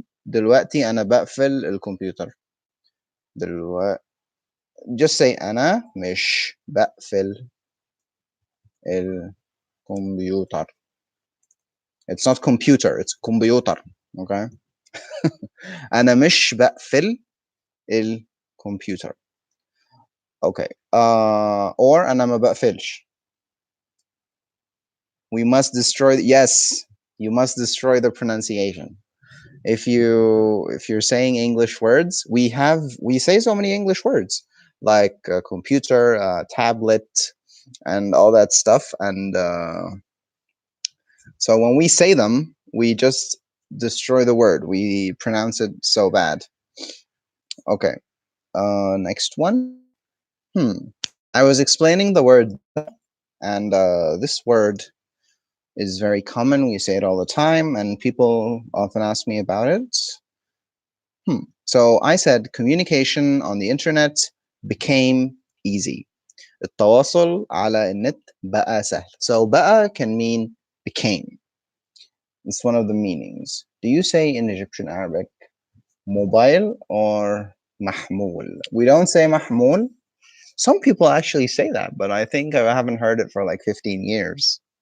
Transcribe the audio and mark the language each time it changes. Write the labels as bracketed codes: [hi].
[ar] دلوقتي أنا بقفل الكمبيوتر. دلوقتي. [en] Just say [ar] أنا مش بقفل الكمبيوتر. [en] It's not computer, it's كمبيوتر. [ar] Okay. أنا مش بقفل الكمبيوتر. Okay. Or أنا ما بقفلش. [en] We must destroy. Yes, you must destroy the pronunciation. If you're saying English words, we say so many English words like computer, tablet, and all that stuff. And so when we say them, we just destroy the word. We pronounce it so bad. Okay. Next one. I was explaining the word, and this word is very common. We say it all the time, and people often ask me about it. So I said communication on the internet became easy. [ar] التواصل على النت بقى سهل. [en] So بقى can mean became. It's one of the meanings. Do you say in Egyptian Arabic mobile or mahmoul? We don't say mahmoul. Some people actually say that, but I think I haven't heard it for like 15 years.